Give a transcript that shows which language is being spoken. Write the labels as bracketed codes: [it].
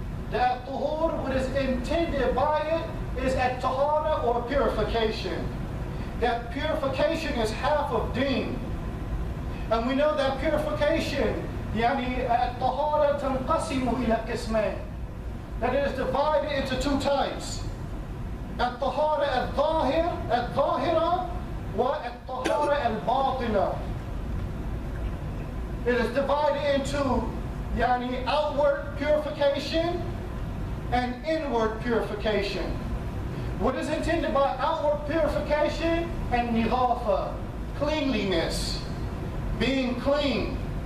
[en] The at-tuhur, what is intended by it is at-tahara or purification. That purification is half of deen. And we know that purification, [ar] يعني الطهارة تنقسم إلى قسمين. [en] That it is divided into two types. [ar] الطهارة الظاهرة والطهارة الباطنة. [en] It is divided into يعني outward purification and inward purification. What is intended by outward purification and nidhafa, cleanliness, being clean.